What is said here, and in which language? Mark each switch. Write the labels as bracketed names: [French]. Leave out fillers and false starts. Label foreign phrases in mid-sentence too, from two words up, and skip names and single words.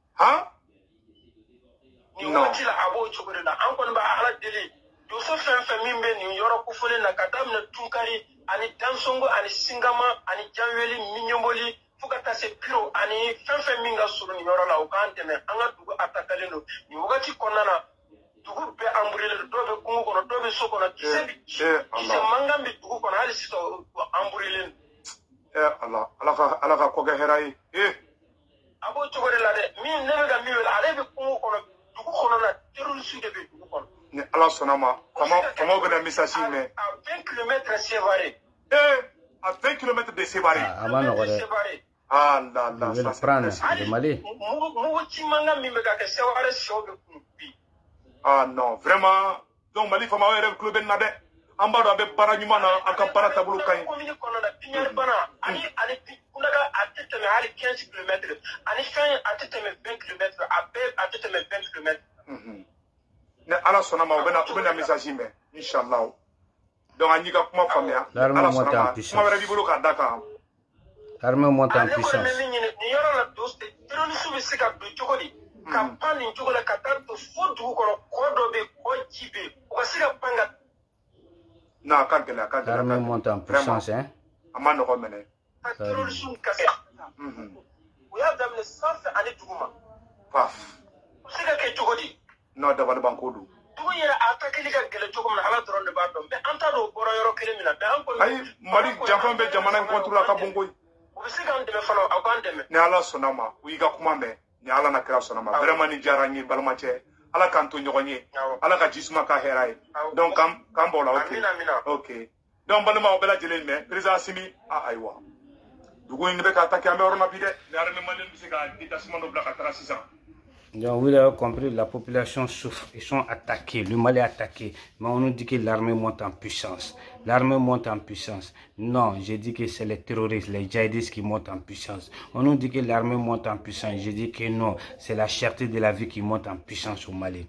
[Bambara] Nin wagati la a b'o cogo de la an kɔni b'a Ala deli donso fɛn fɛn min bɛ nin yɔrɔ kofɔlen na ka daminɛ Tunkari ani Dansongo ani Singama ani Janweli Miɲɔboli fo ka taa se Piro ani fɛn fɛn min ka surun nin yɔrɔ la o k'an dɛmɛ an ka dugu attaquelen don nin wagati kɔnɔna na dugu bɛɛ embrûlé dɔw bɛ kungo kɔnɔ dɔw bɛ so kɔnɔ kisɛ mankan bɛ dugu kɔnɔ hali sisan o embrûlé. Ala ka ko kɛ hɛrɛ ye. A b'o cogo de la dɛ min ne bɛ ka min wele ale bɛ kungo kɔnɔ dugu kɔnɔ na terroriste de bɛ dugu kɔnɔ. Ni Ala sɔnna ma famaw bɛna message mɛn. [French] À 20 km séparés. À 20 km de séparés. A ma nɔgɔ dɛ. La je vais le prendre de Mali. [Bambara] Mugu ci mankan min bɛ ka kɛ Seware sɛw bɛ kun bi. [French] Non vraiment donc [Bambara] Mali famaw yɛrɛ tulo bɛ na dɛ. An b'a dɔn a bɛ baara ɲuman na a ka baara taabolo ka ɲi. Commune kɔnɔ na Piɲari bana ani Kundaga a tɛ tɛmɛ hali 15 km ani fɛn a tɛ tɛmɛ 20 km a bɛɛ a tɛ tɛmɛ 20 km. Ni Ala sɔnna ma u bɛna message mɛn inshallah. Donc an y'i ka kuma faamuya. Ala sɔnna ma kuma wɛrɛ b'i bolo k'a da kan. [French] L'armée monte en puissance. [Bambara] Nin yɔrɔ la terroriste bɛ se ka don cogo di ka pan nin cogo la ka taa don fo dugu kɔnɔ kɔ dɔ bɛ yen kɔ ji bɛ yen o ka se ka pan ka. Non, a ka gɛlɛn. [French] L'armée monte en puissance, hein. [Bambara] A ma nɔgɔ minɛ. Ka terroriste kase. O y'a daminɛ sanfɛ ani duguma. Paf. O se ka kɛ cogo di. Non, dabalibanko don. Dugu yɛrɛ attaquer ka gɛlɛn cogo min na Ala dɔrɔn de b'a dɔn mais an t'a dɔn o bɔra yɔrɔ kelen min na mais an kɔni. Ayi Mali janfan bɛ jamana in contrôle la ka bon koyi. O bɛ se k'an dɛmɛ fana aw k'an dɛmɛ. Ni Ala sɔnna ma u y'i ka kuma mɛn ni Ala na kira sɔnna ma vraiment ni diyara n ye balimacɛ. Ala k'an to ɲɔgɔn ye. Ala ka jisuma ka hɛrɛ ye. Donc k'an bɔ la ok. Donc balimaw bɛɛ lajɛlen mɛn président Assimi ayiwa. Dugu in bɛ ka attaquer an bɛ yɔrɔ na bi dɛ. Ni [French] armée malienne [Bambara] bɛ se ka détachement dɔ bila ka taga sisan. [French] Donc, vous avez compris, la population souffre, ils sont attaqués, le Mali est attaqué. Mais on nous dit que l'armée monte en puissance. L'armée monte en puissance. Non, j'ai dit que c'est les terroristes, les djihadistes qui montent en puissance. On nous dit que l'armée monte en puissance. J'ai dit que non, c'est la cherté de la vie qui monte en puissance au Mali.